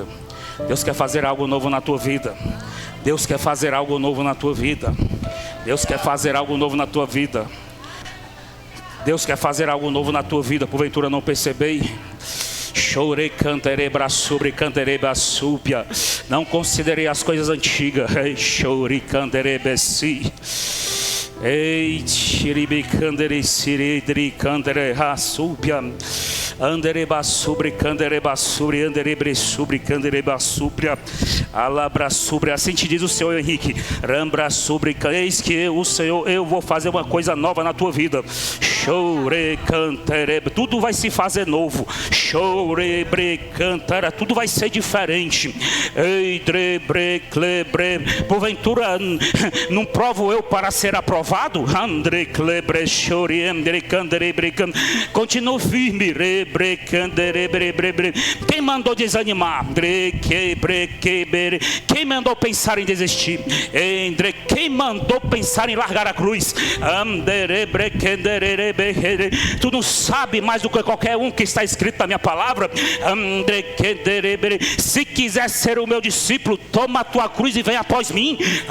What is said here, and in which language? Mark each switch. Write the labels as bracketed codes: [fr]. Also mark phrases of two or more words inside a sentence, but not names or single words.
[pt] Deus quer fazer algo novo na tua vida. Deus quer fazer algo novo na tua vida. Deus quer fazer algo novo na tua vida. Deus quer fazer algo novo na tua vida. Porventura não percebei? Chorei, cantarei, braçubre, cantarei, braçúpia. Não considerei as coisas antigas. Chorei, cantarei, bessi. Ei, tiribi, cantarei, siridri, cantarei, raçúpia. Andereba sobre, candereba sobre, anderebre sobre, candereba sobre, alabra sobre. Assim te diz o Senhor, Henrique. Rambra sobre, eis que eu, o Senhor, eu vou fazer uma coisa nova na tua vida. chore cantere, tudo vai se fazer novo. Chore bre cantara, tudo vai ser diferente. Ei dre bre clebre, porventura não provo eu para ser aprovado? Andre clebre chore andre candere bre. Continua firme, re bre candere bre bre bre. Quem mandou desanimar? Dre quebre quebre. Quem mandou pensar em desistir? Andre, quem mandou pensar em largar a cruz? Tu não sabe mais do que qualquer um que está escrito na minha palavra. Se quiser ser o meu discípulo, toma a tua cruz e vem após mim.